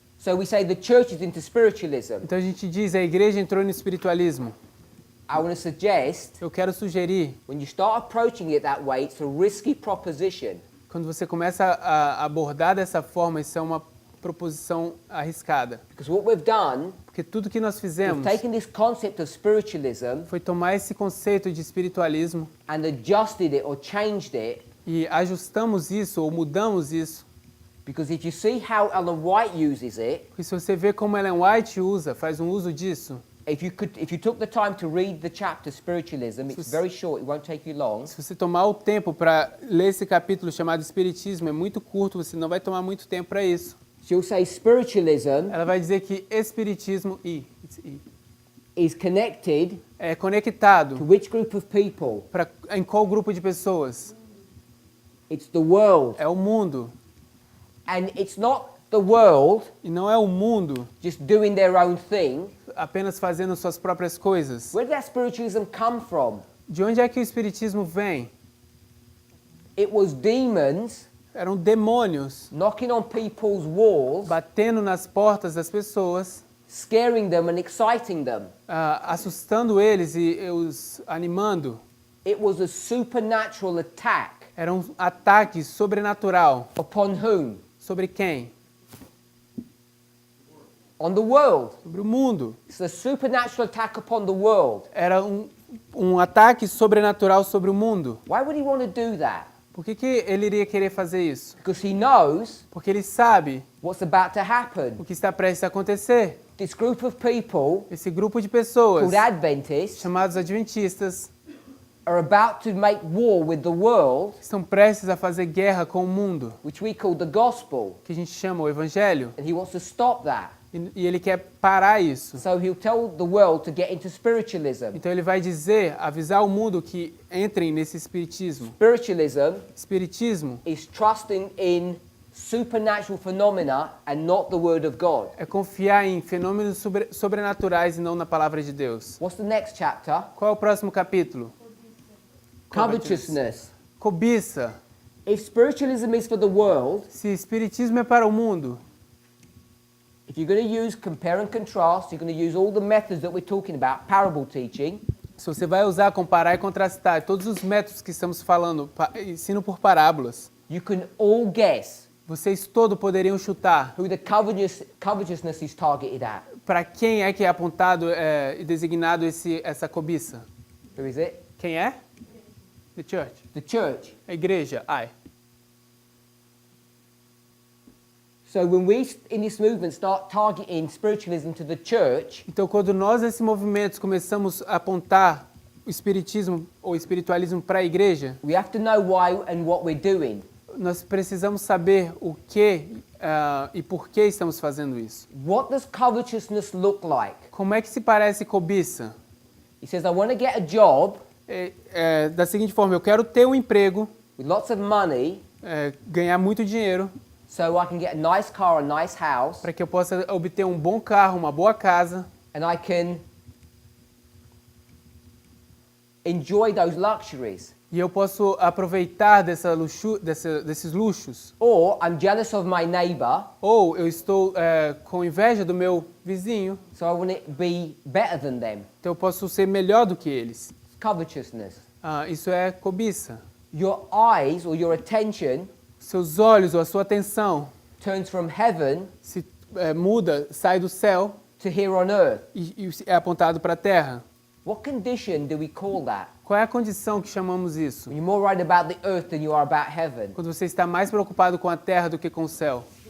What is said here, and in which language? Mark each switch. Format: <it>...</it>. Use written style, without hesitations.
<en>So we say the church is into spiritualism.</en> <pt>Então a gente diz a igreja entrou no espiritualismo.</pt> <en>I want to suggest,</en> <pt>eu quero sugerir,</pt> <en>when you start approaching it that way, it's a risky proposition.</en> <pt>quando você começa a abordar dessa forma, isso é uma proposição arriscada.</pt> <en>Because what we've done,</en> <pt>Porque tudo que nós</pt> <en>we've</en> <pt>fizemos</pt> <en>taken this concept of spiritualism</en> <pt>foi tomar esse conceito de espiritualismo</pt> <en>and adjusted it or changed it.</en> <pt>e ajustamos isso ou mudamos isso.</pt> <en>Because if you see how Ellen White uses it,</en> <pt>Porque se você vê como Ellen White usa, faz um uso disso,</pt> <en>if you took the time to read the chapter Spiritualism, it's very short, it won't take you long.</en> <pt>se você tomar o tempo para ler esse capítulo chamado Espiritismo, é muito curto, você não vai tomar muito tempo para isso.</pt> <en>She'll say spiritualism</en> <pt>Ela vai dizer que Espiritismo</pt> <en>is connected</en> <pt>é</pt> <en>to</en> <pt>conectado</pt> <en>which group of people?</en> <pt>em qual grupo de pessoas?</pt> <en>It's the world.</en> <pt>É o mundo.</pt> <en>And it's not the world</en> <pt>E não é o mundo</pt> <en>just doing their own thing.</en> <pt>apenas fazendo suas próprias coisas.</pt> <en>Where did that spiritualism come from?</en> <pt>De onde é que o Espiritismo vem?</pt> <en>It was demons</en> <pt>Eram demônios</pt> <en>knocking on people's walls,</en> <pt>batendo nas portas das pessoas,</pt> <en>scaring them and exciting them.</en> <pt>assustando eles e os animando.</pt> <en>It was a supernatural attack</en> <pt>Era um ataque sobrenatural.</pt> <en>upon whom?</en> <pt>Sobre quem?</pt> <en>On the world.</en> <pt>Sobre o mundo.</pt> <en>It's a supernatural attack upon the world.</en> <pt>Era um ataque sobrenatural sobre o mundo.</pt> <en>Why would he want to do that?</en> <pt>Por que ele iria querer fazer isso?</pt> <en>Because he knows</en> <pt>Porque ele sabe</pt> <en>what's about to happen.</en> <pt>o que está prestes a acontecer.</pt> <en>This group of people</en> <pt>Esse grupo de pessoas,</pt> <en>called Adventists</en> <pt>chamados adventistas,</pt> <en>are about to make war with the world,</en> <pt>estão prestes a fazer guerra com o mundo,</pt> <en>which we call the gospel.</en> <pt>que a gente chama o evangelho.</pt> <en>And he wants to stop that.</en> <pt>E ele quer parar isso.</pt> <en>So he'll tell the world to get into spiritualism.</en> <pt>Então ele vai dizer, avisar o mundo que entrem nesse espiritismo.</pt> <en>Spiritualism</en> <pt>Espiritismo</pt> <en>is trusting in supernatural phenomena and not the word of God.</en> <pt>é confiar em fenômenos sobrenaturais e não na palavra de Deus.</pt> <en>What's the next chapter?</en> <pt>Qual é o próximo capítulo?</pt> <en>Covetousness.</en> <pt>Cobiça.</pt> <en>If spiritualism is for the world,</en> <pt>Se espiritismo é para o mundo,</pt> <en>if you're going to use compare and contrast, you're going to use all the methods that we're talking about, parable teaching,</en> <pt>se você vai usar comparar e contrastar todos os métodos que estamos falando, ensino por parábolas,</pt> <en>you can all guess</en> <pt>vocês todos poderiam chutar</pt> <en>who the covetousness is targeted at.</en> <pt>para quem é que é apontado e designado essa cobiça.</pt> <en>Who is it?</en> <pt>Quem é?</pt> <en>The church. The church.</en> <pt>A igreja. Ai.</pt> <en>So when we in this movement start targeting spiritualism to the church,</en> <pt>Então, quando nós nesse movimento começamos a apontar o espiritismo ou espiritualismo para a igreja,</pt> <en>we have to know why and what we're doing.</en> <pt>nós precisamos saber o que e por que estamos fazendo isso.</pt> <en>What does covetousness look like?</en> <pt>Como é que se parece cobiça?</pt> <en>He says, I want to get a job</en> <pt>Da seguinte forma, eu quero ter um emprego,</pt> <en>with lots of money</en> <pt>ganhar muito dinheiro,</pt> <en>so I can get a nice car, a nice house,</en> <pt>para que eu possa obter um bom carro, uma boa casa,</pt> <en>and I can enjoy those luxuries.</en> <pt>e eu posso aproveitar desses luxos.</pt> <en>Or I'm jealous of my neighbor,</en> <pt>Ou eu estou com inveja do meu vizinho,</pt> <en>so I want to be better than them.</en> <pt>então eu posso ser melhor do que eles.</pt> <en>Covetousness.</en> <pt>Isso é cobiça.</pt> <en>Your eyes or your attention</en> <pt>Seus olhos ou a sua atenção</pt> <en>turns from heaven</en> <pt>se muda, sai do céu</pt> <en>to here on earth.</en> <pt>e é apontado para a terra.</pt> <en>What condition do we call that?</en> <pt>Qual é a condição que chamamos isso?</pt> <en>When you're more worried about the earth than you are about heaven.</en> <pt>Quando você está mais preocupado com a terra do que com o céu.</pt>